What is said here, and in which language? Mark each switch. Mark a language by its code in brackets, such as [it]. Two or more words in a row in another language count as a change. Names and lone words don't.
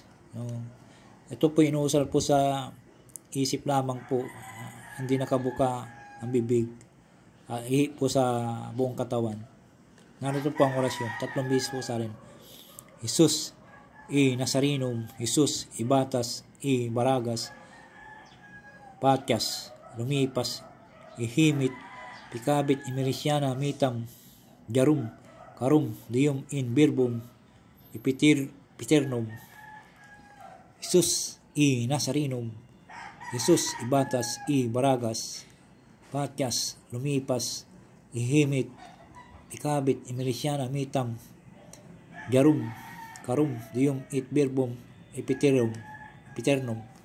[tl] Ito po inuusal po sa isip lamang po, hindi nakabuka ang bibig, ihi po sa buong katawan. Narito po ang orasyon, 3 beses po sa rin. [la] Jesus i Nazarinum, Jesus i Batas i Baragas, Patyas, lumipas, ihimit, picabit imerisiana mitam jarum karum dium in verbum ipiternum. Jesus i Nazarenum, Jesus ibatas i Baragas, Patias lumipas ihimit picabit imerisiana mitam jarum karum dium it verbum ipiternum.